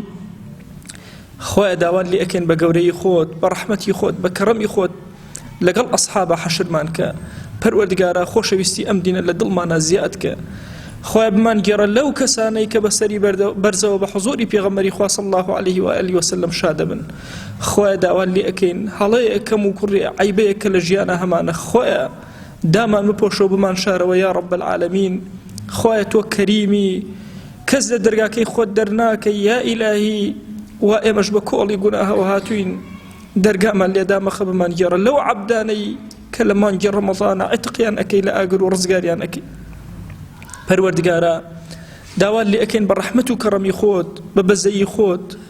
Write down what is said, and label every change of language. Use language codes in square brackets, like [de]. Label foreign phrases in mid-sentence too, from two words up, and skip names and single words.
[ckb] خۆیان داوان لێ ئەکەین بە گەورەی خۆت بە ڕەحمەتی خۆت بە کەڕەمی خۆت لەگەڵ ئەصحابە حەشرمان کە پەروەردگارە خۆشەویستی ئەم دینە لە دڵمانە زیاد کە خۆیان بمان گێڕە لەو کەسانەی کە بەسەری بەرزەوە بە حوزوری پێغەمبەری خوا [ar] صلی الله عليه وآله وسلم [ckb] شادە بن خۆیان داوان لێ ئەکەین هەڵەیە کەم و کوڕی عیبەیە کە لە ژیانە هەمانە خۆیان دامان بپۆشەوە بمان شارەوە [ar] یا رب العالمین [ckb] خۆیان تۆ کەریمی کەس لە دەرگاکەی خۆت دەرناکەی [ar] یا ئیلاهی [ckb] و ئێمەش بە کۆڵی گوناهەوە هاتوین دەرگامان لێدا مەخە بمان گێڕە لەو عەبدانەی کە لە مانگی ڕەمەضانە عتقیان ئەکەی لە ئاگر و ڕزگاریان ئەکەی پەروەردگارە داوان لێ ئەکەین بە ڕەحمەت و کەڕەمی خۆت بە بەزەیی خۆت